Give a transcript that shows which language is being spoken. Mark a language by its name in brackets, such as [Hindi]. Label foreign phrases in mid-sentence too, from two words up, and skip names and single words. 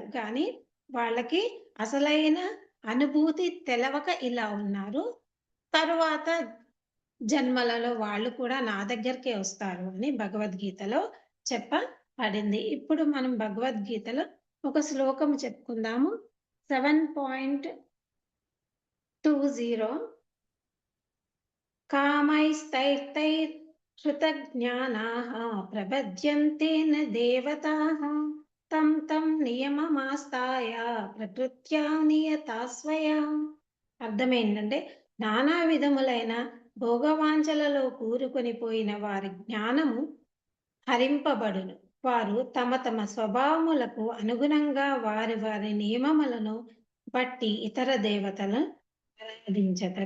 [Telugu] కానీ వాళ్ళకి అసలైన అనుభూతి తెలవక ఇలా ఉన్నారు. తరువాత జన్మలలో వాళ్ళు కూడా నా దగ్గరికే వస్తారు అని భగవద్గీతలో చెప్పబడింది. ఇప్పుడు మనం భగవద్గీతలో ఒక శ్లోకం చెప్పుకుందాము. [Sanskrit] 7.20 कामैस्तैर्तैर्हृतज्ञानाः प्रपद्यन्ते न देवताः तं तं नियममास्ताय प्रकृत्या नियता स्वया. [Telugu] అర్థమేంటంటే నానా విధములైన భోగవాంఛలలో కూరుకొని పోయిన వారి జ్ఞానము హరింపబడును. వారు తమ తమ స్వభావములకు అనుగుణంగా వారి వారి నియమములను బట్టి ఇతర దేవతలను ఆరాధించెదరు.